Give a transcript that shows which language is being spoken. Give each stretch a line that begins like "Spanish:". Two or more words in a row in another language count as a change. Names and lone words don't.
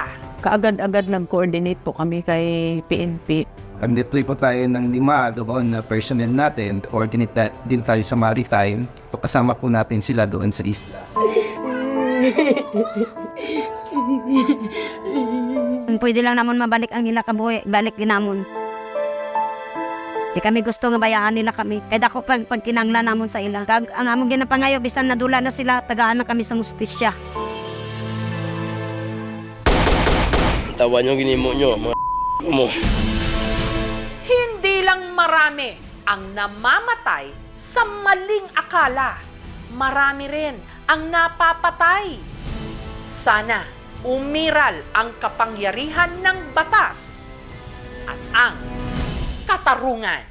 Filipino: Kaagad-agad nag-coordinate po kami kay PNP. Nag-deploy po tayo ng 5 doon na personnel natin. Coordinate din tayo sa maritime. Kasama po natin sila doon sa isla.
Hiligaynon: Pwede lang namon mabalik ang ila kabuhi, balik ginamon. Di kami gusto nga bayaan nila kami. Kaya dako pag kinangla namon sa ila. Kag ang among ginapangayo bisan nadula na sila, tagaan na kami sa hustisya. Tawan yung ginimo nyo, mga mo.
Filipino: Hindi lang marami ang namamatay sa maling akala. Marami rin ang napapatay. Sana umiral ang kapangyarihan ng batas at ang katarungan.